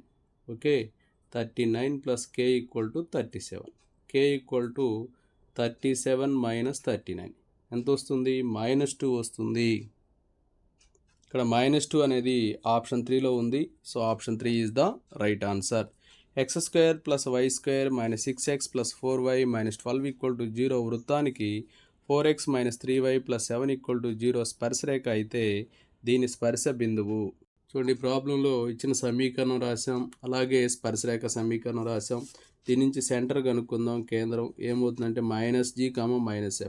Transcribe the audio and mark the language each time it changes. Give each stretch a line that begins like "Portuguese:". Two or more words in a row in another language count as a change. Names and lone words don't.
Telugu: ఓకే, 39 + k = 37. k = 37 - 39 ఎంత వస్తుంది, -2 వస్తుంది. ఇక్కడ -2 అనేది ఆప్షన్ 3లో ఉంది.
English: so option 3 is the right answer.
Telugu: x² + y² - 6x + 4y - 12 = 0 వృత్తానికి 4x - 3y + 7 = 0 స్పర్శరేఖ అయితే దీని స్పర్శ బిందువు. చూడండి, ప్రాబ్లంలో ఇచ్చిన సమీకరణం రాసాం, అలాగే స్పర్శరేఖ సమీకరణం రాసాం. దీని నుంచి సెంటర్ కనుక్కుందాం. కేంద్రం ఏమవుతుందంటే -g, -f.